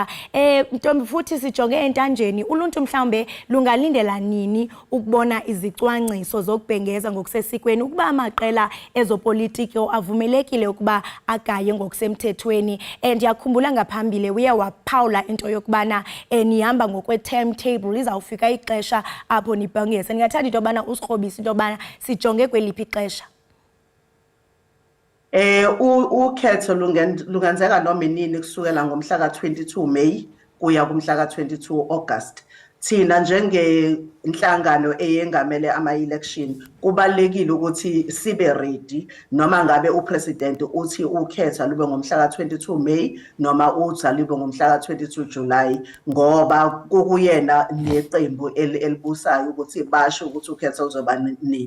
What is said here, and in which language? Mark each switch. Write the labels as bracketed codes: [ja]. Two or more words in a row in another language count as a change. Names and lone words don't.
[xh] Ntombi futhi sijonge entanjeni uluntu mhlawumbe lungalindela nini ukubona izicwangciso zokubhengeza ngokusesikweni ukuba amaqela ezopolitiko avumelekile ukuba agaye ngokusemthethweni. Ndiyakhumbula ngaphambili uye waphawula into yokubana nihamba ngokwe-timetable izawufika ixesha apho nibhengeze. Ndingathanda into yobana usikrobise into yobana sijonge kweliphi ixesha. [zu] Ukhetho lungenzeka noma inini kusukela ngomhla ka-22 May kuya kumhla ka-22 August. Thina njengenhlangano eyengamele ama-election kubalekile ukuthi sibe ready noma ngabe upresident uthi ukhetha lube ngomhla ka-22 May noma uthi lube ngomhla ka-22 July ngoba kukuyena neqembu elibusayo ukuthi basho ukuthi ukhetha uzoba nini.